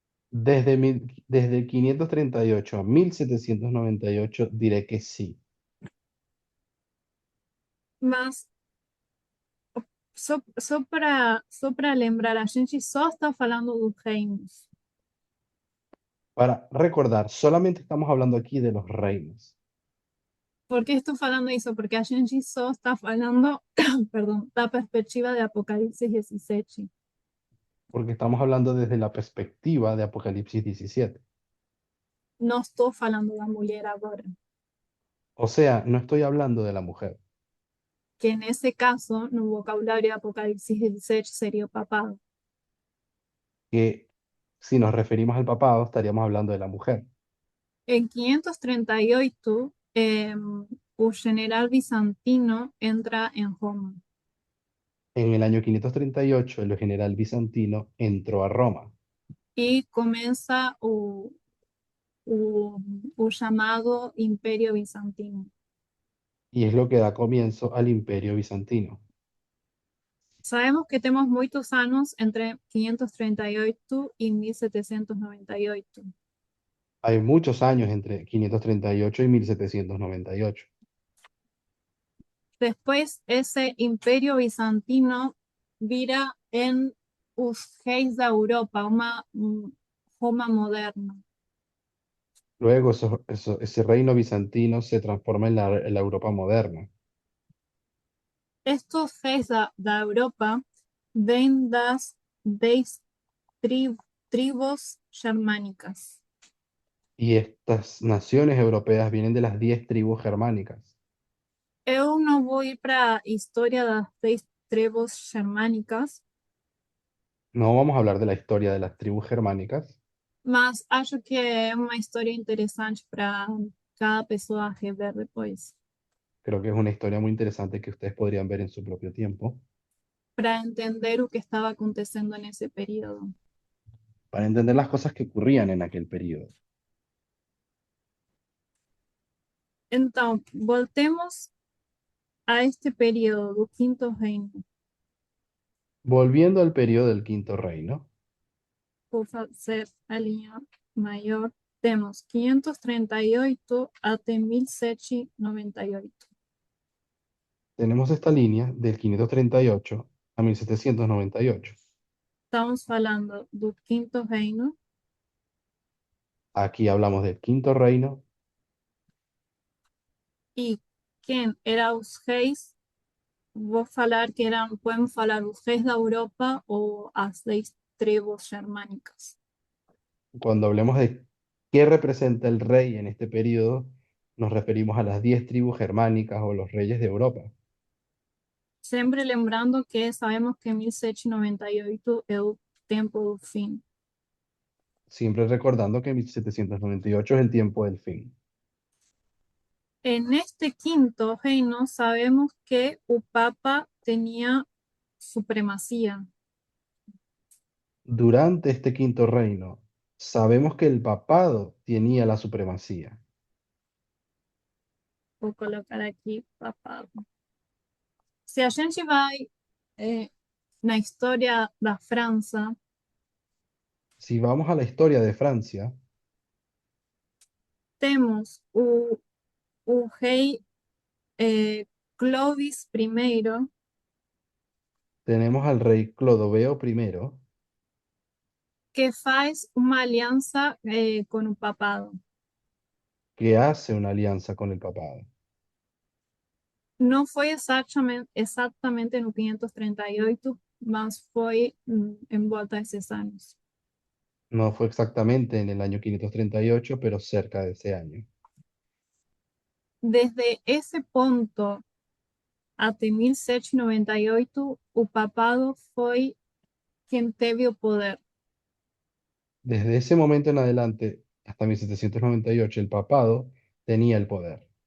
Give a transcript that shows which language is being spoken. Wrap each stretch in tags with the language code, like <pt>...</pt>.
<es>Desde 538 a 1798 diré que sí.</es> <pt>Mas só para lembrar, a gente só está falando dos reinos.</pt> <es>Para recordar, solamente estamos hablando aquí de los reinos.</es> <pt>Por que estou falando isso? Porque a gente só está falando, perdão, da perspectiva de Apocalipse 17.</pt> <es>Porque estamos hablando desde la perspectiva de Apocalipsis 17.</es> <pt>Não estou falando da mulher agora.</pt> <es>O sea, no estoy hablando de la mujer,</es> <pt>Que nesse caso, no vocabulário de Apocalipse 17, seria o papado.</pt> <es>que si nos referimos al papado, estaríamos hablando de la mujer.</es> <pt>Em 538, o general bizantino entra em Roma.</pt> <es>En el año 538, el general bizantino entró a Roma</es> <pt>E começa o chamado Império Bizantino.</pt> <es>y es lo que da comienzo al imperio bizantino.</es> <pt>Sabemos que temos muitos anos entre 538 e 1798.</pt> <es>Hay muchos años entre 538 y 1798.</es> <pt>Depois, esse Império Bizantino vira em os reis da Europa, uma Roma moderna.</pt> <es>Luego ese reino bizantino se transforma en la Europa moderna. Estos</es> <pt>reis da Europa vêm das 10 tribos germânicas.</pt> <es>Y estas naciones europeas vienen de las 10 tribus germánicas.</es> <pt>Eu não vou ir para a história das 10 tribos germânicas,</pt> <es>No vamos a hablar de la historia de las tribus germánicas,</es> <pt>mas acho que é uma história interessante para cada pessoa rever depois,</pt> <es>creo que es una historia muy interesante que ustedes podrían ver en su propio tiempo,</es> <pt>para entender o que estava acontecendo nesse período.</pt> <es>para entender las cosas que ocurrían en aquel periodo.</es> <pt>Então, voltemos a este período do Quinto Reino.</pt> <es>Volviendo al periodo del Quinto Reino,</es> <pt>Vou fazer a linha maior. Temos 538 até 1798.</pt> <es>tenemos esta línea del 538 a 1798.</es> <pt>Estamos falando do Quinto Reino,</pt> <es>Aquí hablamos del Quinto Reino</es> <pt>e quem eram os reis. Vou falar que podemos falar os reis da Europa ou as 10 tribos germânicas.</pt> <es>Cuando hablemos de qué representa el rey en este periodo, nos referimos a las 10 tribus germánicas o los reyes de Europa.</es> <pt>Sempre lembrando que sabemos que 1798 é o tempo do fim.</pt> <es>Siempre recordando que 1798 es el tiempo del fin. En este quinto reino sabemos que</es> <pt>o Papa</pt> <es>tenía supremacía. Durante este Quinto Reino, sabemos que el papado tenía la supremacía.</es> <pt>Vou colocar aqui papado. Se a gente vai na história da França,</pt> <es>Si vamos a la historia de Francia,</es> <pt>temos o rei Clovis I,</pt> <es>tenemos al rey Clodoveo I,</es> <pt>que faz uma aliança com o papado.</pt> <es>que hace una alianza con el papado.</es> <pt>Não foi exatamente no 538, mas foi em volta desses anos.</pt> <es>No fue exactamente en el año 538, pero cerca de ese año.</es> <pt>Desde esse ponto até 1798, o papado foi</pt> <es>quien</es> <pt>teve o poder.</pt> <es>Desde ese momento en adelante, hasta 1798, el papado tenía el poder.</es>